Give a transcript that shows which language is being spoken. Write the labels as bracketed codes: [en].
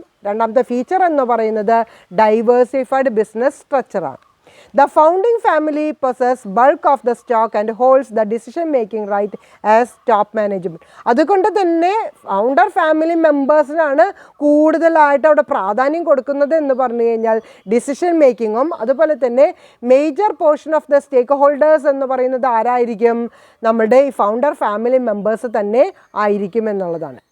[ml] രണ്ടാമത്തെ ഫീച്ചർ എന്ന് പറയുന്നത് diversified business സ്ട്രക്ചറാണ്. [en] The founding family possess bulk of the stock and holds the decision making right as top management. [ml] അതുകൊണ്ട് തന്നെ founder family മെമ്പേഴ്സിനാണ് കൂടുതലായിട്ട് അവിടെ പ്രാധാന്യം കൊടുക്കുന്നത് എന്ന് പറഞ്ഞു കഴിഞ്ഞാൽ ഡിസിഷൻ മേക്കിങ്ങും അതുപോലെ തന്നെ major portion of the stake holders എന്ന് പറയുന്നത് ആരായിരിക്കും? നമ്മുടെ ഈ ഫൗണ്ടർ ഫാമിലി മെമ്പേഴ്സ് തന്നെ ആയിരിക്കും എന്നുള്ളതാണ്.